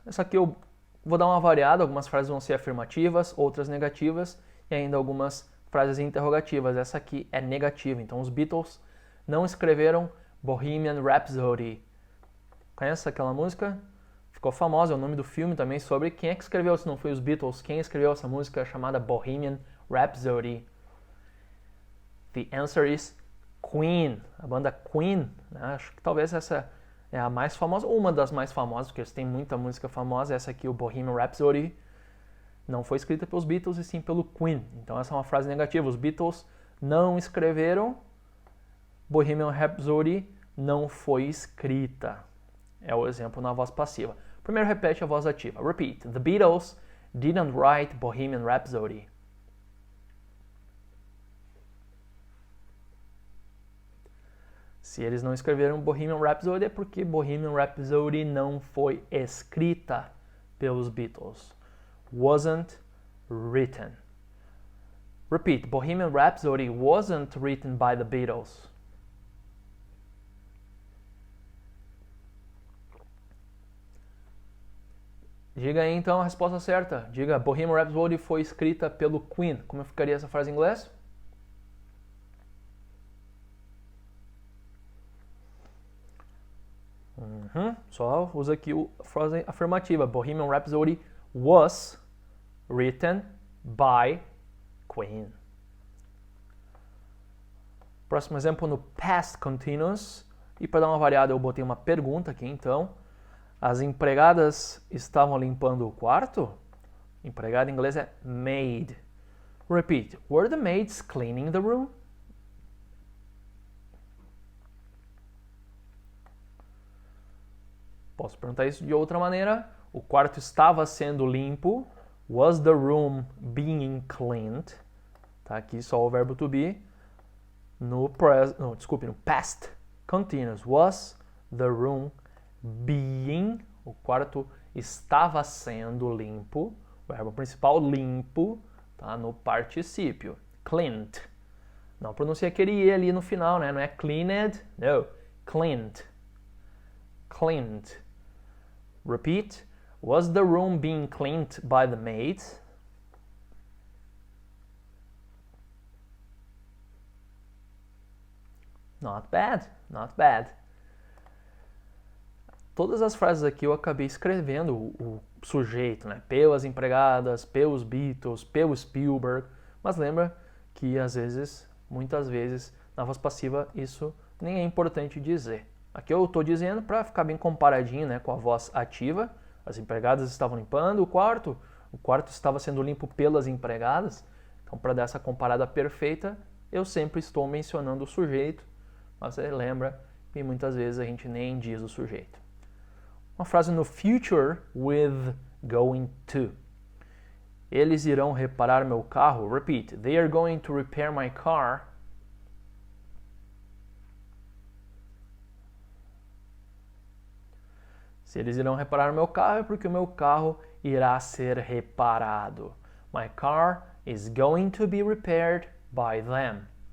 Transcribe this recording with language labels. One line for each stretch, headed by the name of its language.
Portuguese: Essa aqui eu vou dar uma variada. Algumas frases vão ser afirmativas, outras negativas e ainda algumas frases interrogativas. Essa aqui é negativa. Então os Beatles não escreveram Bohemian Rhapsody. Conhece aquela música? Ficou famosa, é o nome do filme também sobre quem é que escreveu, se não foi os Beatles, quem escreveu essa música chamada Bohemian Rhapsody.
English: The answer is Queen,
Portuguese: a banda Queen, né? Acho que talvez essa é a mais famosa, ou uma das mais famosas, porque eles têm muita música famosa. Essa aqui, o Bohemian Rhapsody, não foi escrita pelos Beatles e sim pelo Queen. Então essa é uma frase negativa. Os Beatles não escreveram, Bohemian Rhapsody não foi escrita. É o exemplo na voz passiva. Primeiro repete a voz ativa.
English: Repeat. The Beatles didn't write Bohemian Rhapsody.
Portuguese: Se eles não escreveram Bohemian Rhapsody é porque Bohemian Rhapsody não foi escrita pelos Beatles.
English: Wasn't written. Repeat. Bohemian Rhapsody wasn't written by the Beatles.
Portuguese: Diga aí então a resposta certa. Diga, Bohemian Rhapsody foi escrita pelo Queen. Como ficaria essa frase em inglês? Só usa aqui a frase afirmativa.
English: Bohemian Rhapsody was written by Queen.
Portuguese: Próximo exemplo no past continuous. E para dar uma variada eu botei uma pergunta aqui então. As empregadas estavam limpando o quarto? Empregada em inglês é maid.
English: Repeat. Were the maids cleaning the room?
Portuguese: Posso perguntar isso de outra maneira. O quarto estava sendo limpo.
English: Was the room being cleaned?
Portuguese: Tá aqui só o verbo to be. No past continuous.
English: Was the room being?
Portuguese: O quarto estava sendo limpo. O verbo principal limpo.
English: tá?
Portuguese: No particípio. Cleaned. Não pronuncia aquele E ali no final, né? Não é cleaned, não.
English: Cleaned. Cleaned. Repeat. Was the room being cleaned by the maids? Not bad, not bad.
Portuguese: Todas as frases aqui eu acabei escrevendo o sujeito, né? Pelas empregadas, pelos Beatles, pelo Spielberg. Mas lembra que às vezes, muitas vezes, na voz passiva isso nem é importante dizer. Aqui eu estou dizendo para ficar bem comparadinho, né, com a voz ativa. As empregadas estavam limpando o quarto estava sendo limpo pelas empregadas. Então, para dar essa comparada perfeita, eu sempre estou mencionando o sujeito, mas você lembra que muitas vezes a gente nem diz o sujeito. Uma frase no future with going to. Eles irão reparar meu carro.
English: Repeat. They are going to repair my car.
Portuguese: Se eles irão reparar meu carro é porque o meu carro irá ser reparado.
English: My car is going to be repaired by them.